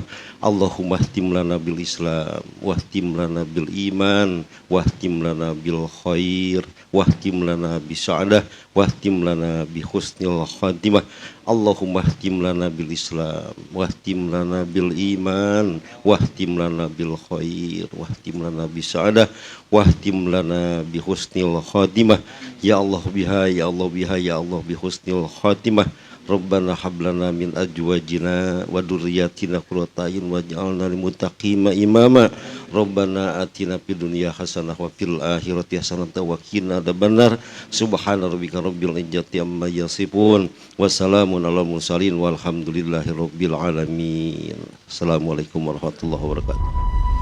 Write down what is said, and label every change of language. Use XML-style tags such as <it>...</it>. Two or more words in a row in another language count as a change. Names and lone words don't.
<ar>اللهم اختم لنا بالإسلام واختم لنا بالإيمان واختم لنا بالخير واختم لنا بالسعادة واختم لنا بحسن الخاتمة. اللهم اختم لنا بالإسلام واختم لنا بالإيمان واختم لنا بالخير واختم لنا بالسعادة واختم لنا بحسن الخاتمة. يا الله بها يا الله بها يا الله بحسن الخاتمة. ربنا هب لنا من أزواجنا وذرياتنا قرة أعين واجعلنا للمتقين إماما. ربنا آتنا في الدنيا حسنة وفي الآخرة حسنة وقنا عذاب النار. سبحان ربك رب العزة عما يصفون وسلام على المرسلين والحمد لله رب العالمين. السلام عليكم ورحمة الله وبركاته.</ar>